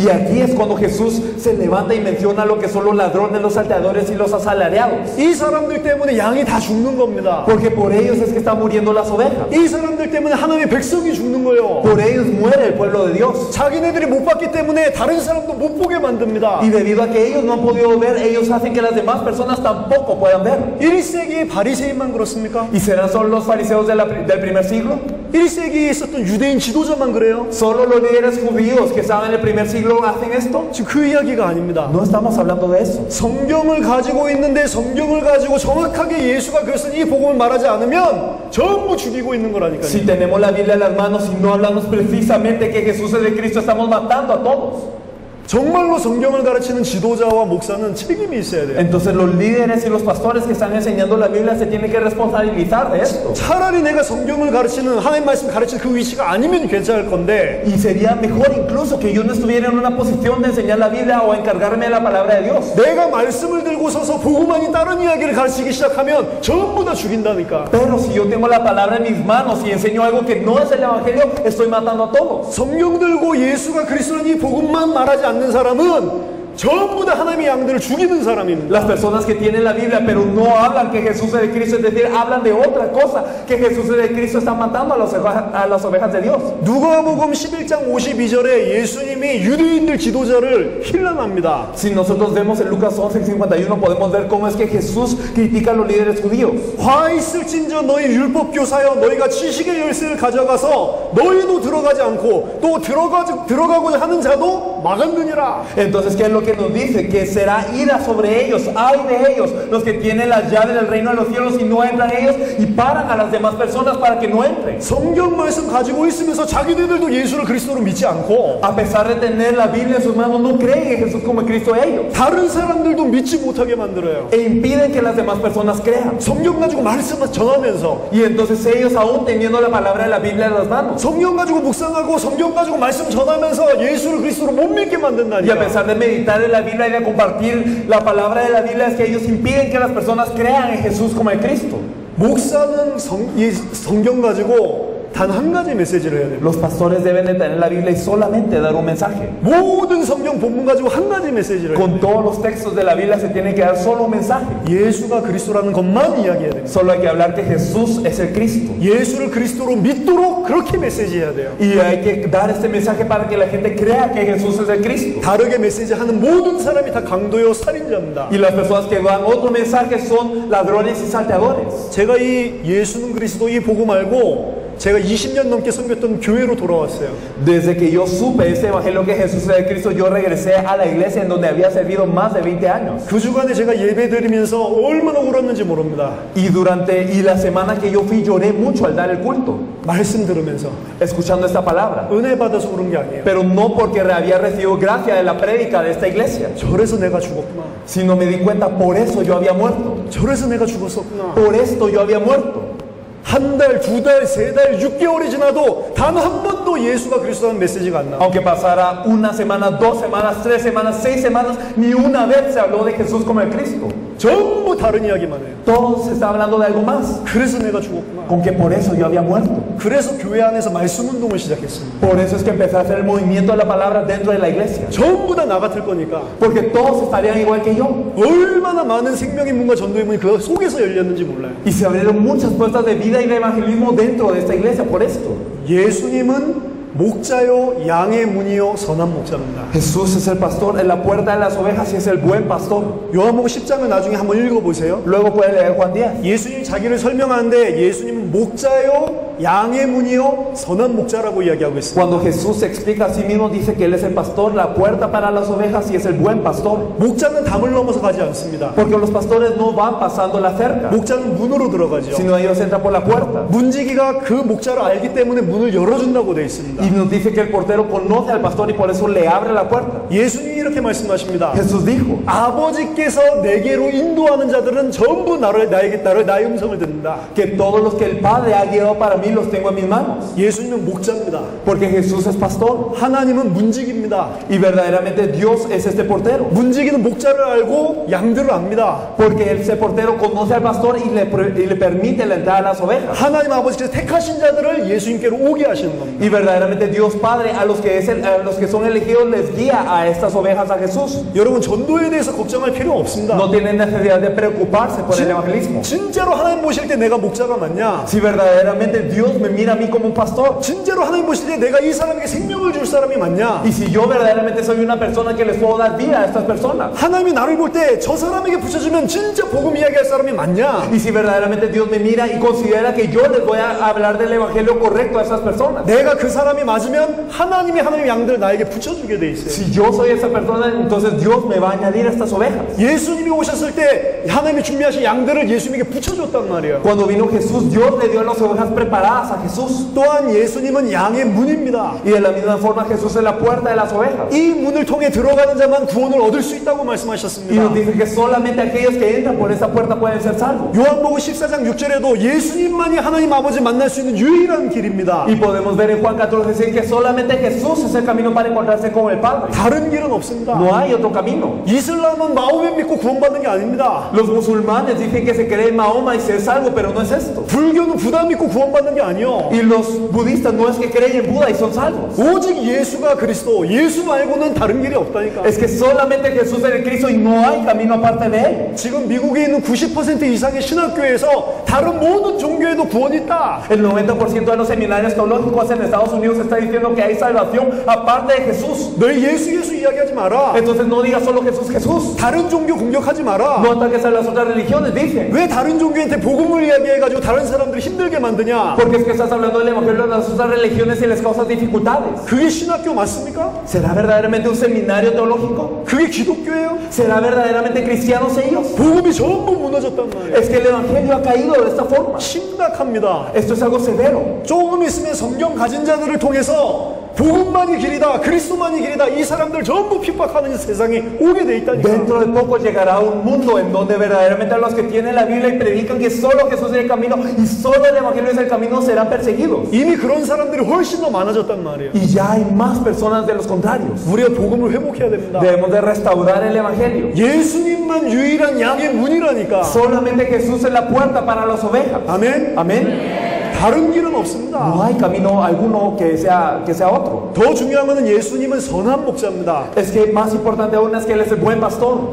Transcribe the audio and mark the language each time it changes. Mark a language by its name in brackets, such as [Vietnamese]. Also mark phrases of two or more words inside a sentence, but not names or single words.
[Spanish] Y aquí es cuando Jesús se levanta y menciona lo que son los ladrones, los salteadores y los asalariados. [Korean] 이 사람들 때문에 양이 다 죽는 겁니다. [Spanish] Porque por ellos es que están muriendo las ovejas. [Korean] 이 사람들 때문에 하나님의 백성이 죽는 거예요. [Spanish] Por ellos muere el pueblo de Dios. [Korean] 자기네들이 못 봤기 때문에 다른 사람도 못 보게 만듭니다. [Spanish] Y debido a que ellos no han podido ver, ellos hacen que las demás personas tampoco puedan ver. [Korean] 1세기의 바리새인만 그렇습니까? [Spanish] ¿Y serán solo los fariseos del primer siglo? [Korean] 1세기에 있었던 유대인 지도자만 그래요? [Spanish] ¿Solo los líderes judíos que estaban en el primer siglo hacen esto? [Korean] 지금 그 이야기가 아닙니다. [Spanish] No estamos hablando de eso. [Korean] 성경을 가지고 있는데 성경을 가지고 정확하게 예수가 그랬으니 이 복음을 말하지 않으면 전부 죽이고 있는 거라니까요. [Spanish] Si tenemos la Biblia en las manos y no hablamos precisamente que Jesús es de Cristo, estamos matando a todos. [Korean] 정말로 성경을 가르치는 지도자와 목사는 책임이 있어야 돼요. [Spanish] Entonces los líderes y los pastores que están enseñando la Biblia se tienen que responsabilizar de esto. [Korean] 차라리 내가 성경을 가르치는 하나님 말씀 가르치는 그 위치가 아니면 괜찮을 건데 [Spanish] Y sería mejor incluso que yo no estuviera en una posición de enseñar la Biblia o encargarme de la palabra de Dios. [Korean] 내가 말씀을 들고 서서 복음 아닌 다른 이야기를 가르치기 시작하면 전부 다 죽인다니까. [Spanish] Pero si yo tengo la palabra en mis manos y enseño algo que no es el Evangelio, estoy matando a todos. [Korean] 성경 들고 예수가 그리스도는 이 복음만 말하지 않는 사람은 전부 다 하나님의 양들을 죽이는 사람입니다. [Spanish] Las personas que tienen la Biblia pero no hablan que Jesús es de Cristo, es decir, hablan de otra cosa, que Jesús es de Cristo, están matando a las ovejas de Dios. [Korean] 누가복음 11장 52절에 예수님이 유대인들 지도자를 힐난합니다. [Spanish] Si nosotros vemos en Lucas 11:51 podemos ver cómo es que Jesús critica a los líderes judíos. [Korean] 화 있을진저 너희 율법 교사여 너희가 지식의 열쇠를 가져가서 너희도 들어가지 않고 또 들어가고자 하는 자도 막았느니라. [Spanish] Entonces, ¿qué es lo que nos dice? Que será ira sobre ellos, ay de ellos, los que tienen las llaves del reino de los cielos y no entran ellos y paran a las demás personas para que no entren. [Korean] 성경 말씀 가지고 있으면서 자기네들도 예수를 그리스도로 믿지 않고 [Spanish] A pesar de tener la Biblia en sus manos, no creen en Jesús como Cristo ellos. [Korean] 다른 사람들도 믿지 못하게 만들어요. [Spanish] E impiden que las demás personas crean. [Korean] 성경 가지고 말씀만 전하면서 [Spanish] Y entonces ellos, aún teniendo la palabra de la Biblia en las manos, [Korean] 성경 가지고 묵상하고 성경 가지고 말씀 전하면서 예수를 그리스도로 못 믿게 [Spanish] y a [Korean] 만든다니까. [Spanish] pesar de meditar en la Biblia y de compartir la palabra de la Biblia, es que ellos impiden que las personas crean en Jesús como el Cristo. [Korean] 목사는 이 성경 가지고 단 한 가지 메시지를 해야 돼요. [Spanish] Los pastores deben de tener la Biblia y solamente dar un mensaje. [Korean] 모든 성경 본문 가지고 한 가지 메시지를 해야 돼요. [Spanish] Con todos los textos de la Biblia se tiene que dar solo un mensaje. [Korean] 예수가 그리스도라는 것만 이야기해야 돼요. [Spanish] Solo hay que hablar que Jesús es el Cristo. [Korean] 예수를 그리스도로 믿도록 그렇게 메시지해야 돼요. [Spanish] Y hay que dar este mensaje para que la gente crea que Jesús es el Cristo. [Korean] 다르게 메시지하는 모든 사람이 다 강도요 살인자입니다. [Spanish] Y las personas que dan otro mensaje son ladrones y salteadores. [Korean] 제가 이 예수는 그리스도 이 복음 알고 제가 20년 넘게 섬겼던 교회로 돌아왔어요. [Spanish] Desde que yo supe este evangelio que Jesús es el Cristo, yo regresé a la iglesia en donde había servido más de 20 años. [Korean] 그 주간에 제가 예배 드리면서 얼마나 울었는지 모릅니다. [Spanish] Y la semana que yo fui lloré mucho al dar el culto, [Korean] 말씀 들으면서 [Spanish] escuchando esta palabra. [Korean] 은혜 받아서 그런 게 아니에요. [Spanish] Pero no porque había recibido gracia de la prédica de esta iglesia, [Korean] 저래서 내가 죽었구나. [Spanish] sino me di cuenta, por eso yo había muerto. [Korean] 저래서 내가 죽었었구나. [Spanish] Por esto yo había muerto. [Korean] 한 달, 두 달, 세 달, 6개월이 지나도 단 한 번도 예수가 그리스도라는 메시지가 안 나와. [Spanish] Aunque pasara una semana, 2 semanas, 3 semanas, 6 semanas, ni una vez se habló de Jesús como el Cristo. [Korean] 전부 다른 이야기만 해요. [Spanish] Todo se está hablando de algo más. [Korean] 그래서 내가 죽었구나. [Spanish] Con que por eso yo había muerto. [Korean] 그래서 교회 안에서 말씀 운동을 시작했습니다. [Spanish] Por eso es que empecé a hacer el movimiento de la palabra dentro de la iglesia. [Korean] 전부 다 나 같을 거니까 [Spanish] Porque todos estarían igual que yo. [Korean] 얼마나 많은 생명의 문과 전도의 문이 그 속에서 열렸는지 몰라요. [Spanish] Y se abrieron muchas puertas de vida y de evangelismo dentro de esta iglesia por esto. [Korean] 예수님은 목자요 양의 문이요 선한 목자입니다. [Spanish] Jesús es el pastor, es la puerta de las ovejas y es el buen pastor. [Korean] 요한복음 10장을 나중에 한번 읽어보세요. [Spanish] Luego puede leer Juan 10. [Korean] 예수님이 자기를 설명하는데 예수님은 목자요 양의 문이요 선한 목자라고 이야기하고 있습니다. [Spanish] Cuando Jesús se explica a sí mismo, dice que Él es el pastor, la puerta para las ovejas y es el buen pastor. [Korean] 목자는 담을 넘어서 가지 않습니다. [Spanish] Porque los pastores no van pasando la cerca, [Korean] 목자는 문으로 들어가죠. [Spanish] sino ellos entran por la puerta. [Korean] 문지기가 그 목자를 알기 때문에 문을 열어준다고 되어 있습니다. [Spanish] Y nos dice que el portero conoce al pastor y por eso le abre la puerta. [Korean] 예수님이 이렇게 말씀하십니다. [Spanish] Jesús dijo, [Korean] 아버지께서 내게로 인도하는 자들은 전부 나의 음성을 듣는다. [Spanish] que todos los que el Padre ha guiado para mí los tengo en mis manos. [Korean] 예수님은 목자입니다. [Spanish] Porque Jesús es pastor. [Korean] 하나님은 문지기입니다. [Spanish] Y verdaderamente Dios es este portero. [Korean] 문지기는 목자를 알고 양들을 압니다. [Spanish] Porque ese portero conoce al pastor y le permite la entrada a las ovejas. [Korean] 하나님 아버지께서 택하신 자들을 예수님께로 오게 하시는 겁니다. [Spanish] Y verdaderamente Dios Padre a los que son elegidos les guía a estas ovejas a Jesús. [Korean] 여러분 전도에 대해서 걱정할 필요 없습니다. [Spanish] No tienen necesidad de preocuparse por el evangelismo. [Korean] 진짜로 하나님 보실 때 내가 목자가 맞냐? [Spanish] Si verdaderamente Dios me mira a mí como un pastor, [Korean] 진짜로 하나님 보실 때 내가 이 사람에게 생명을 줄 사람이 맞냐? [Spanish] y si yo verdaderamente soy una persona que les puedo dar vida a estas personas, [Korean] 하나님이 나를 볼 때 저 사람에게 붙여주면 진짜 복음 이야기할 사람이 맞냐? [Spanish] y si verdaderamente Dios me mira y considera que yo les voy a hablar del evangelio correcto a esas personas, [Korean] 내가 그 사람이 맞으면 하나님의 양들을 나에게 붙여주게 돼 있어요. [Spanish] si yo soy esa persona, entonces Dios me va a añadir a estas ovejas. [Korean] 예수님이 오셨을 때 하나님이 준비하신 양들을 예수님에게 붙여줬단 말이에요. [Spanish] Cuando vino Jesús, Dios le dio las ovejas preparadas a Jesús. [Korean] 또한 예수님은 양의 문입니다. [Spanish] Y de la misma forma Jesús es la puerta de las ovejas. [Korean] 이 문을 통해 들어가는 자만 구원을 얻을 수 있다고 [Spanish] Y [Korean] 말씀하셨습니다. [Spanish] nos dice que solamente aquellos que entran por esa puerta pueden ser salvos. [Korean] 요한복음 14장 6절에도 예수님만이 하나님 아버지 만날 수 있는 유일한 길입니다. [Spanish] Y podemos ver en Juan 14 decir que solamente Jesús es el camino para encontrarse con el Padre. [Korean] 다른 길은 없습니다. [Spanish] No hay otro camino. [Korean] 이슬람은 마호멧 믿고 구원받는 게 아닙니다. [Spanish] Los musulmanes dicen que se cree en Mahoma y se es salvo, pero no es esto. [Korean] 불교는 부다 믿고 구원받는 게 아니요. [Spanish] Y los budistas no es que creen en Buda y son salvos. [Korean] 오직 예수가 그리스도, 예수 말고는 다른 길이 없다니까. [Spanish] Es que solamente Jesús es el Cristo y no hay camino aparte de Él. [Korean] 지금 미국에 있는 90% 이상의 신학교에서 다른 모든 종교에도 구원이 있다. [Spanish] El 90% de los seminarios teológicos en Estados Unidos está diciendo que hay salvación aparte de Jesús. [Korean] 너희 예수 이야기하지 마라. [Spanish] Entonces no digas solo Jesús, Jesús. [Korean] 다른 종교 공격하지 마라. [Spanish] No ataques a las otras religiones, dice. [Korean] 왜 다른 종교한테 복음을 이야기해가지고 다른 사람들을 힘들게 만드냐? [Spanish] Porque es que estás hablando del evangelio de las otras religiones y les causas dificultades. [Korean] 그게 신학교 맞습니까? [Spanish] ¿Será verdaderamente un seminario teológico? [Korean] 그게 기독교예요? [Spanish] ¿Será verdaderamente cristianos ellos? [Korean] 복음이 전부 무너졌단 말이에요. [Spanish] Es que el evangelio ha caído de esta forma. [Korean] 심각합니다. [Spanish] Esto es algo severo. [Korean] 조금 있으면 성경 가진 자들을 통해서 복음만이 길이다, 그리스도만이 길이다, 이 사람들 전부 핍박하는 세상이 오게 돼 있다니까. [Spanish] Dentro de poco llegará un mundo en donde verdaderamente a los que tienen la Biblia y predican que solo Jesús es el camino y solo el evangelio es el camino serán perseguidos. [Korean] 이미 그런 사람들이 훨씬 더 많아졌단 말이에요. [Spanish] Y ya hay más personas de los contrarios. [Korean] 우리가 복음을 회복해야 됩니다. [Spanish] Debemos de restaurar el evangelio. [Korean] 예수님만 유일한 양의 문이라니까. [Spanish] Solamente Jesús es la puerta para las ovejas. [Korean] 아멘. [Spanish] Amén. [Korean] 다른 길은 없습니다. [Spanish] No hay camino alguno que sea otro. [Korean] 더 중요한 것은 예수님은 선한 목자입니다. [Spanish] Es que más importante aún es que Él es el buen pastor.